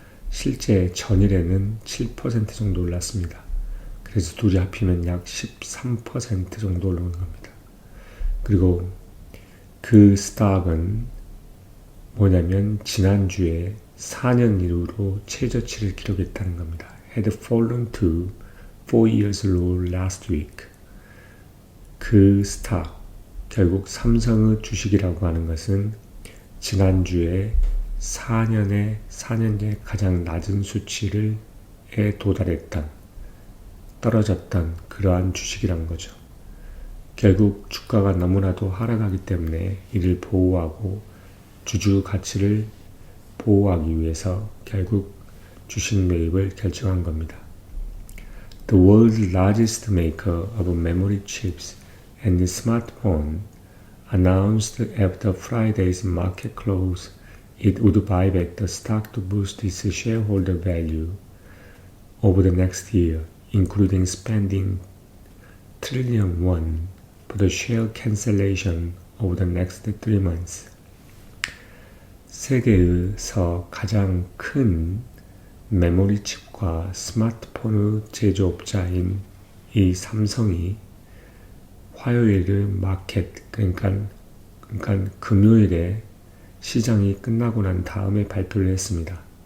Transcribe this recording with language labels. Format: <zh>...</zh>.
<ko>실제 전일에는 7% 정도 올랐습니다. 그래서 둘이 합히면 약 13% 정도 오른 겁니다. 그리고 그 스탁은 뭐냐면 지난주에 4년 이후로 최저치를 기록했다는 겁니다.</ko> <en>had fallen to 4 years low last week.</en> <ko>그 스탁, 결국 삼성의 주식이라고 하는 것은 지난주에 4년째 가장 낮은 수치에 도달했던, 떨어졌던 그러한 주식이란 거죠. 결국 주가가 너무나도 하락하기 때문에 이를 보호하고 주주 가치를 보호하기 위해서 결국 주식 매입을 결정한 겁니다.</ko> <en>The world's largest maker of memory chips and smartphone announced after Friday's market close it would buy back the stock to boost its shareholder value over the next year, including spending trillion won for the share cancellation over the next 3 months.</en> <ko>세계에서 가장 큰 메모리 칩과 스마트폰의 제조업자인 이 삼성이 화요일의 마켓, 그러니까 금요일에 시장이 끝나고 난 다음에 발표를 했습니다.</ko>